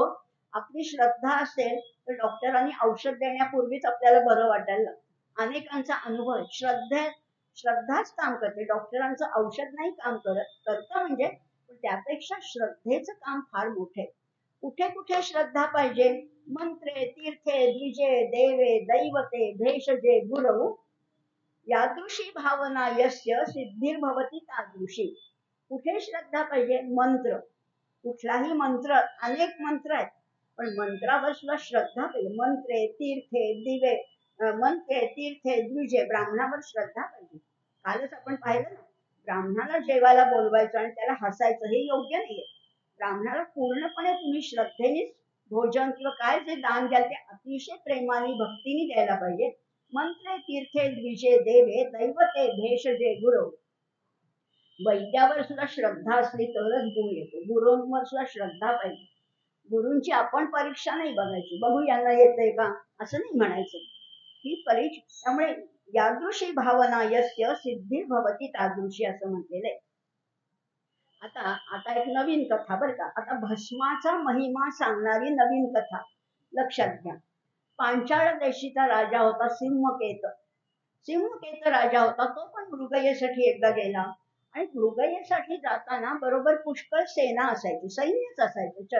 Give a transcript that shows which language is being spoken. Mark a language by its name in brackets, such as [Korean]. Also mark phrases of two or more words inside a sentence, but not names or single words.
[Marathi] आपली श्रद्धा असेल तर डॉक्टरांनी औषध देण्यापूर्वीच आपल्याला बरं वाटायला लागतं. अनेकांचा अनुभव श्रद्धाच काम करते, डॉक्टरांचं औषध नाही काम करतं म्हणजे. त्यापेक्षा श्रद्धेचं काम फार मोठे. कुठे कुठे श्रद्धा पाहिजे? [Sanskrit] मंत्रे तीर्थे द्विजे देवे दैवते भेषजे गुरु यादृशी भावना यस्य सिद्धिर्भवती तादृशी. [Marathi] कुठे श्रद्धा पाहिजे? मंत्र. कुठलाही मंत्र, अनेक मंत्र आहेत, पण मंत्रावर सुद्धा श्रद्धा पाहिजे. [Sanskrit] मंत्रे तीर्थे दिवे, मंत्रे तीर्थे द्विजे, [Marathi] ब्राह्मणावर श्रद्धा पाहिजे. कालच आपण पाहिलं ना, ब्राह्मणाला जेवायला बोलवायचं आणि त्याला हसायचं, हे योग्य नाहीये. ब्राह्मणाला पूर्णपणे तुम्ही श्रद्धेनेच भोजन किंवा काय जे दान द्याल ते अतिशय प्रेमाने भक्तीने द्यायला पाहिजे. [Sanskrit] मंत्रे तीर्थे द्विजे देवे दैवते भेषजे गुरु. [Marathi] वैद्यावर सुद्धा श्रद्धा असली तरच गुण येतो. गुरूंवर सुद्धा श्रद्धा पाहिजे. गुरूंची आपण परीक्षा नाही बघायची, बघू यांना येतंय का असं नाही म्हणायचं. ही परीक्षा. त्यामुळे [Sanskrit] यादृशी भावना यस्य सिद्धी भवती तादृशी [Marathi] असं म्हटलेलं आहे. आता एक नवीन कथा बरं का. आता भस्माचा महिमा सांगणारी नवीन कथा लक्षात घ्या. पांचाळ देशीचा राजा होता सिंहकेत. सिंहकेत राजा होता. तो पण मृगयेसाठी एकदा गेला आणि मृगयेसाठी जाताना बरोबर पुष्कळ सेना असायची, सैन्यच असायचं.